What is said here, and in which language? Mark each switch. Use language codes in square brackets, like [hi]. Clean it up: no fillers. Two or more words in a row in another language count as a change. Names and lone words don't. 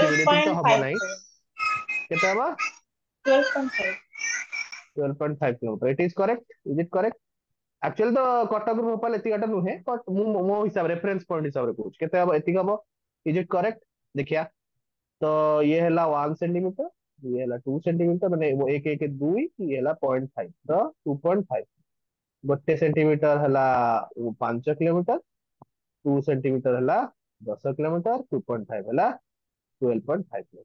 [or] ଟୁଏଲ୍ଭ କରିବେନି, ଏତିକି ତ ପଏଣ୍ଟ ହବ ଫାଇଭ ନାହିଁ। ସେଭେନ କେତେ ହବ, 12.5। [en] 12.5 କିଲୋମିଟର, it is correct, is it correct. [or] ଆକ୍ଚୁଆଲି ତ କଟକରୁ ଭୋପାଳ ଏତିକି ବାଟ ନୁହେଁ, ବଟ୍ ମୁଁ ମୋ ହିସାବରେ [en] reference point [or] ହିସାବରେ କହୁଛି କେତେ ହବ, ଏତିକି ହବ। [en] is it correct, ଦେଖିଆ। [hi] तो ये है 1 सेंटीमीटर, ये है 2 सेंटीमीटर, माने वो एक एक दुई, ये है 0.5, तो 2.5। गोटे सेंटीमीटर है 5 किलोमीटर, 2 सेंटीमीटर है 10 किलोमीटर, 2.5 है 12.5 किलोमीटर।